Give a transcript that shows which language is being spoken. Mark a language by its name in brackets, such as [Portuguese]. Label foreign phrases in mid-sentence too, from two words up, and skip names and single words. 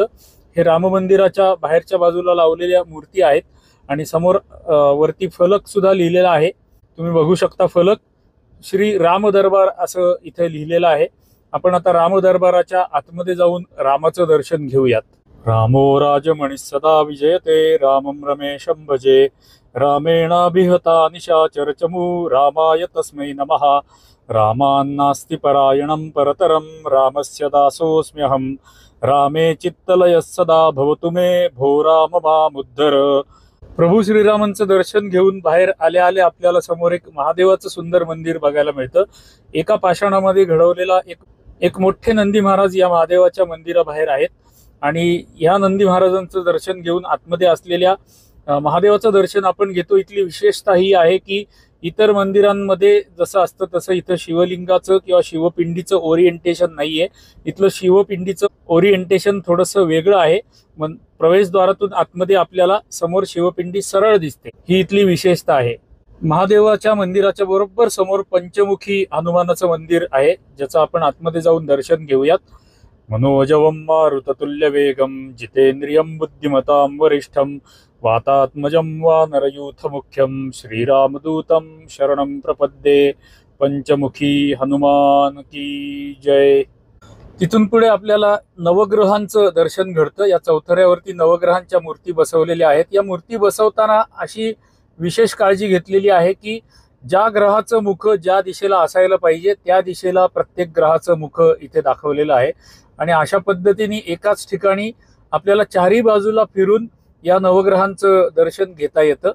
[Marathi] हे राम मंदिराच्या बाहेरच्या बाजूला लावलेल्या मूर्ती आहेत आणि समोर वरती फलक सुद्धा लिहिलेला आहे। तुम्ही बघू शकता फलक, श्री राम दरबार असं इथे लिहिलेलं आहे। आपण आता राम दरबाराच्या आतमध्ये जाऊन रामाचं दर्शन घेऊयात। [Sanskrit] रामो राजमणी सदा विजयते रामं रमेशं भजे रामेणाभिहता निशाचर चमू रामाय तस्मै नमः रामान्नास्ति परायणं परतरं रामस्य दासोऽस्म्यहं रामे चित्तलयः सदा भवतु मे भो राम मामुद्धर। [Marathi] प्रभू श्रीरामांचं दर्शन घेऊन बाहेर आले आले आपल्याला समोर एक महादेवाचं सुंदर मंदिर बघायला मिळतं। एका पाषाणामध्ये घडवलेला एक मोठे नंदी महाराज या महादेवाच्या मंदिराबाहेर आहेत आणि या नंदी महाराजांचं दर्शन घेऊन आतमध्ये असलेल्या महादेवाचं दर्शन आपण घेतो। इथली विशेषता ही आहे की इतर मंदिरांमध्ये जसं असतं तसं इथं शिवलिंगाचं किंवा शिवपिंडीचं ओरिएंटेशन नाहीये। इथलं शिवपिंडीचं ओरिएंटेशन थोडंसं वेगळं आहे। प्रवेशद्वारातून आतमध्ये आपल्याला समोर शिवपिंडी सरळ दिसते, ही इथली विशेषता आहे। महादेवाच्या मंदिराच्या बरोबर समोर पंचमुखी हनुमानाचं मंदिर आहे, ज्याचं आपण आतमध्ये जाऊन दर्शन घेऊयात। [Sanskrit] मनोजवं मारुततुल्य वेगं जितेंद्रियं बुद्धिमतां वरिष्ठं वातात्मजं वानरयूथ मुख्यं श्रीरामदूतं शरणं प्रपद्ये। [Hindi] पंचमुखी हनुमान की जय। [Marathi] तिथून पुढे आपल्याला नवग्रहांचं दर्शन घडतं। या चौथऱ्यावरती नवग्रहांच्या मूर्ती बसवलेल्या आहेत। या मूर्ती बसवताना अशी विशेष काळजी घेतलेली आहे की ज्या ग्रहाचं मुख ज्या दिशेला असायला पाहिजे त्या दिशेला प्रत्येक ग्रहाचं मुख इथे दाखवलेलं आहे आणि अशा पद्धतीने एकाच ठिकाणी आपल्याला चारही बाजूला फिरून या नवग्रहांचं दर्शन घेता येतं।